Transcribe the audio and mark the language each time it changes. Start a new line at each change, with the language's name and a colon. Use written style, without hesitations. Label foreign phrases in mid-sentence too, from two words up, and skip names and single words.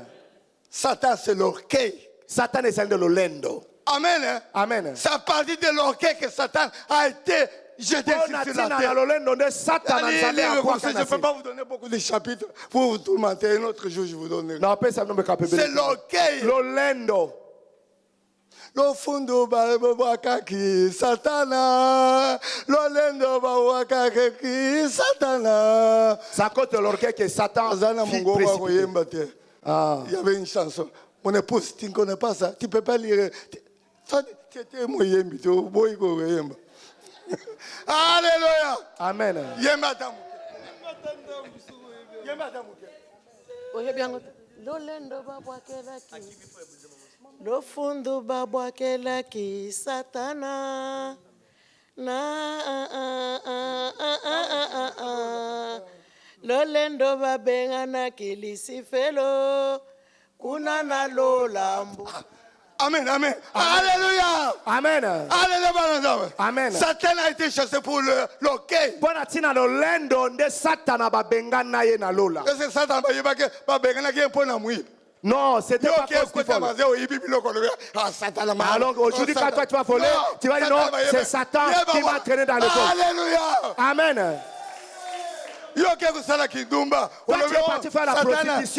French: Satan, c'est l'orgueil. Satan est de l'olendo. Amen. Amen. C'est à partir de l'orgueil que Satan a été jeté sur la terre. Je ne peux pas vous donner beaucoup de chapitres pour vous tourmenter. Un autre jour, je vous donnerai. C'est l'orgueil. L'olendo.
Lingala: Lofundo babwakaki satana lolendo babwakaki satana.
French: Ça compte l'orgueil que Satan fit précipiter. Il y avait une chanson. Mon épouse, tu ne connais pas ça? Tu ne peux pas lire. Alléluia. Amen.
Lingala: Lofundo babwakelaki satana na lolendo babengana kilisifelo kuna na lolambo.
French: Amen, amen. Alléluia. Amen. Alléluia. Amen. Satan a été chassé pour l'orgueil.
Lingala: Bona tina lolendo nde Satana babengana ye na lola.
French: Est-ce que Satan va bengana qui est pour la mouille? Non, c'était pas possible. Alors aujourd'hui, quand toi tu vas voler, tu vas dire non, c'est Satan qui m'a traîné dans le corps. Alléluia. Amen. Toi, tu es parti faire la prostitution.